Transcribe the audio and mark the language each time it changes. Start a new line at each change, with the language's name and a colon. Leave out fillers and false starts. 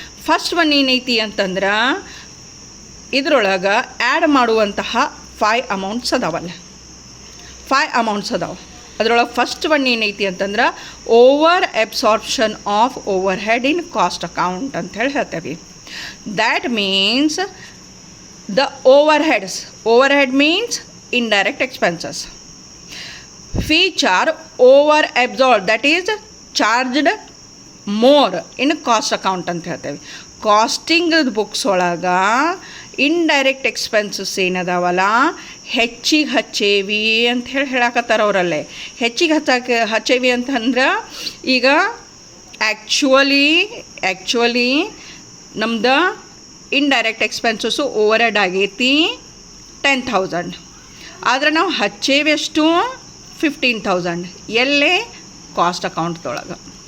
Kannada: First one ಏನೈತಿ ಅಂತಂದ್ರೆ ಇದರೊಳಗೆ ಆ್ಯಡ್ ಮಾಡುವಂತಹ 5 ಅಮೌಂಟ್ಸ್ ಅದಾವಲ್ಲ, 5 ಅಮೌಂಟ್ಸ್ ಅದಾವೆ. ಅದರೊಳಗೆ ಫಸ್ಟ್ ಒನ್ ಏನೈತಿ ಅಂತಂದ್ರೆ over absorption of over head in cost account ಅಂತ ಹೇಳ್ತೇವೆ.
English: that means the overhead means indirect expenses which are over absorbed, that is charged more in cost account
Kannada: ಅಂತ ಹೇಳ್ತೇವೆ. Casting books ಒಳಗೆ indirect expenses ಏನದಾವಲ್ಲ ಹೆಚ್ಚಿಗೆ ಹಚ್ಚೇವಿ ಅಂತ ಹೇಳಕತ್ತಾರ ಅವರಲ್ಲೇ. ಹೆಚ್ಚಿಗೆ ಹಚ್ಚೇವಿ ಅಂತಂದ್ರೆ ಈಗ ಆ್ಯಕ್ಚುಲಿ ನಮ್ದು ಇಂಡೈರೆಕ್ಟ್ ಎಕ್ಸ್ಪೆನ್ಸಸ್ಸು ಓವರ್ ಹೆಡ್ ಆಗೈತಿ 10,000, ಆದರೆ ನಾವು ಹಚ್ಚೇವಿ ಎಷ್ಟು 15,000 ಎಲ್ಲೇ ಕಾಸ್ಟ್ ಅಕೌಂಟ್ದೊಳಗೆ.